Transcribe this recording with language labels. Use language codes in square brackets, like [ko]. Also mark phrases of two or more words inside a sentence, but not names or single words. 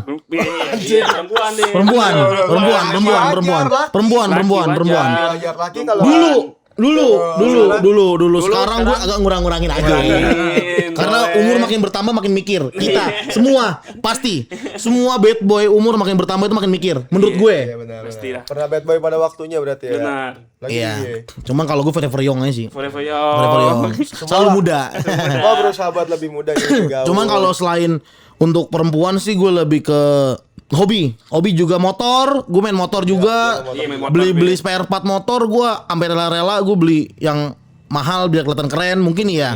[id] Iya, perempuan deh. Perempuan. Wajar laki kalau Dulu. Sekarang gue agak ngurangin aja. Karena umur makin bertambah makin mikir. Kita semua pasti. Semua [en] bad boy [id] umur makin bertambah itu makin mikir. Menurut gue. Iya benar. Pasti lah. Pernah [en] bad boy [id] pada waktunya berarti ya. Benar. Iya. Cuman kalau gue [en] forever young [id] aja sih. Forever Forever young. young. Selalu muda. Semua bersahabat lebih muda gitu. Cuman kalau selain untuk perempuan sih gue lebih ke hobi juga motor, gue main motor juga, Iya, main motor, beli [en] spare part [id] motor, gue sampai rela-rela gue beli yang mahal biar kelihatan keren mungkin ya.